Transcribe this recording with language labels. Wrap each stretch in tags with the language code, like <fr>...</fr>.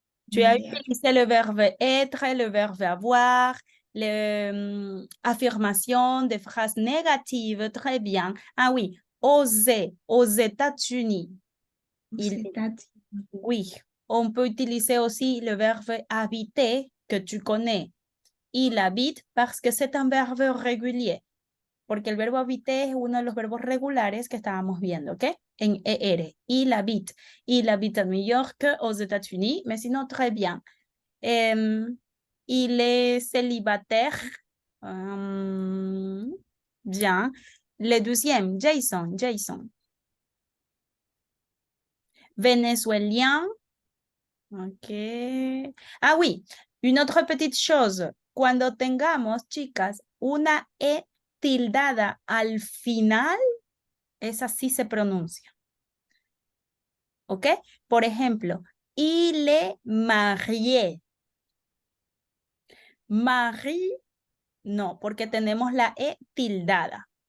<fr>Tu as utilisé le verbe être, le verbe avoir, les affirmations, des phrases négatives, très bien. Ah oui, oser, aux États-Unis. Oui, on peut utiliser aussi le verbe habiter que tu connais. Il habite parce que c'est un verbe régulier.</fr> <es>Porque el verbo habiter es uno de los verbos regulares que estábamos viendo, ¿ok?</es> <fr>En ER. Il habite à New York, aux États-Unis, mais sinon, très bien. Il est célibataire. Bien. Le deuxième, Jason. Vénézuélien. Ok. Ah oui, une autre petite chose.</fr> <es>Cuando tengamos, chicas, una E tildada al final, esa sí se pronuncia. ¿Ok? Por ejemplo,</es> <fr>il est marié.</fr> <es>Marie, no, porque tenemos la E tildada.</es>